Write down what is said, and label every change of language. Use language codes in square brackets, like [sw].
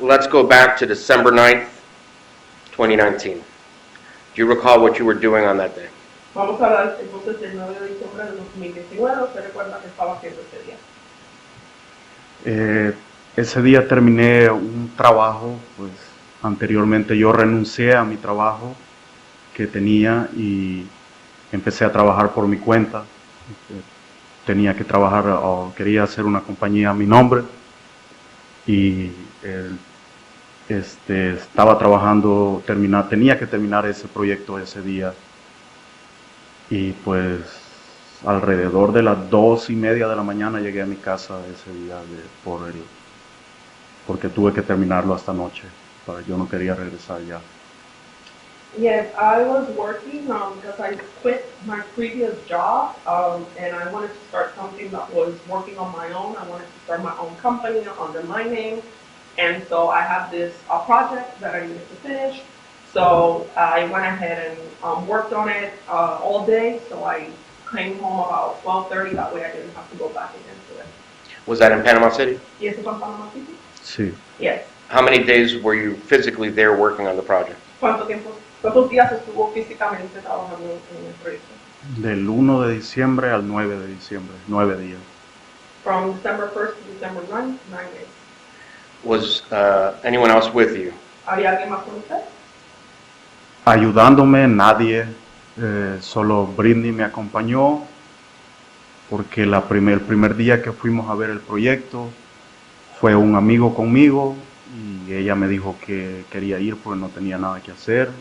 [en] Let's go back to December 9th, 2019. Do you recall what you were doing on that day? [es] Vamos a hablar entonces del 9 de diciembre de 2019. ¿Usted recuerda qué estaba haciendo ese día? Ese día terminé un trabajo, pues anteriormente yo renuncié a mi trabajo que tenía y empecé a trabajar por mi cuenta. Tenía que trabajar, quería hacer una compañía a mi nombre y estaba trabajando, tenía que terminar ese proyecto ese día y pues alrededor de las 2:30 de la mañana llegué a mi casa ese día porque tuve que terminarlo hasta noche, yo no quería regresar ya. [en] Yes, I was working because I quit my previous job and I wanted to start something that was working on my own. I wanted to start my own company under my name. And so I had this project that I needed to finish. So I went ahead and worked on it all day. So I came home about 12:30. That way I didn't have to go back again to it. Was that in Panama City? Yes, it's on Panama City? [es] Sí. [en] Yes. How many days were you physically there working on the project? [es] ¿Cuántos días estuvo físicamente trabajando en el proyecto? Del 1 de diciembre al 9 de diciembre, 9 días. [en] From December 1st to December 9th, 9 days. Was anyone else with you? [es] ¿Había alguien más con usted? Ayudándome, nadie, solo Britney me acompañó porque el primer día que fuimos a ver el proyecto fue un amigo conmigo y ella me dijo que quería ir porque no tenía nada que hacer.